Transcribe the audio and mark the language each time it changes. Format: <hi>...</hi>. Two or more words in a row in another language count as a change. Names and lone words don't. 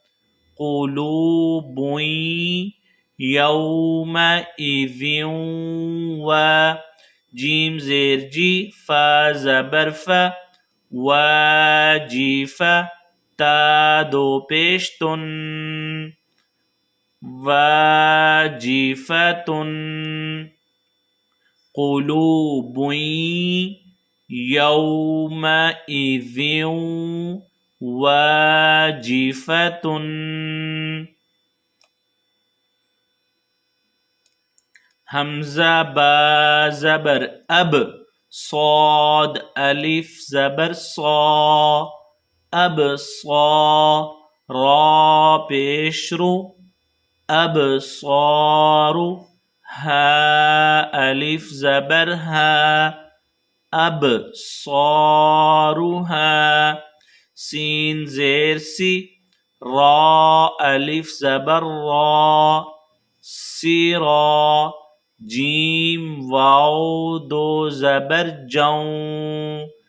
<ar>قلوب یومئذ</ar> <ur>و جیم زیر جی فا زبر فا واجف تا دو پیش تن واجفتن واجفة</ur> <ar>قلوب يومئذ واجفة</ar> <ur>حمزہ با زبر اب صاد الف زبر صا اب صا را پیش رو اب صارو ہا الف زبر ہا اب صارها سین زیر سی را الف زبر را سیرا جیم واو دو زبر جوں</ur>